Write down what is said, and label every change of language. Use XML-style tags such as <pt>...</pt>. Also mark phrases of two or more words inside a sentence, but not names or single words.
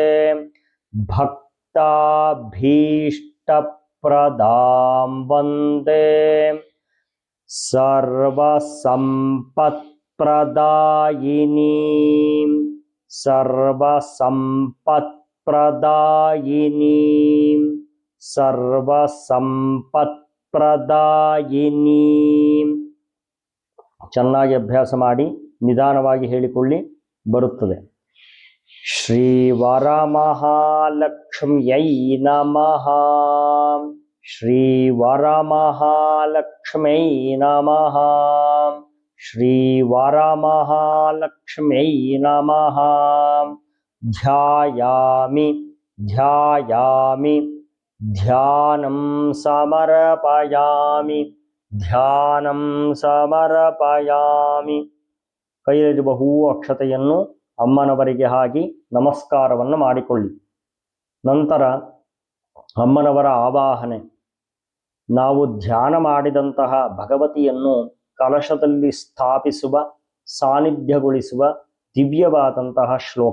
<sa>ಭಕ್ತಾಭೀಷ್ಟಪ್ರದಾಂ ವಂದೇ ಸರ್ವಸಂಪತ್ಪ್ರದಾಯಿನೀಂ ಸರ್ವಸಂಪತ್ಪ್ರದಾಯಿನೀಂ ಸರ್ವಸಂಪತ್ಪ್ರದಾಯಿನೀಂ.</sa> <kn>ಚೆನ್ನಾಗಿ ಅಭ್ಯಾಸ ಮಾಡಿ, ನಿಧಾನವಾಗಿ ಹೇಳಿಕೊಳ್ಳಿ, ಬರುತ್ತದೆ.</kn> <sa>ಶ್ರೀ ವರಮಹಾಲಕ್ಷ್ಮ್ಯೈ ನಮಃ. ಶ್ರೀ ವರಮಹಾಲಕ್ಷ್ಮ್ಯೈ ನಮಃ. ಶ್ರೀ ವರಮಹಾಲಕ್ಷ್ಮ್ಯೈ ನಮಃ. ಧ್ಯಾಯಾಮಿ ಧ್ಯಾಯಾಮಿ ಧ್ಯಾನಂ ಸಮರ್ಪಯಾಮಿ ಧ್ಯಾನಂ ಸಮರ್ಪಯಾಮಿ.</sa> <kn>ಕೈಯಲ್ಲಿರುವ ಹೂವು ಅಕ್ಷತೆಯನ್ನು ಅಮ್ಮನವರಿಗೆ ಹಾಕಿ ನಮಸ್ಕಾರವನ್ನು ಮಾಡಿಕೊಳ್ಳಿ. ನಂತರ ಅಮ್ಮನವರ ಆವಾಹನೆ. ನಾವು ಧ್ಯಾನ ಮಾಡಿದಂತಹ ಭಗವತಿಯನ್ನು ಕಲಶದಲ್ಲಿ ಸ್ಥಾಪಿಸುವ, ಸಾನ್ನಿಧ್ಯಗೊಳಿಸುವ ದಿವ್ಯವಾದಂತಹ ಶ್ಲೋಕ.</kn>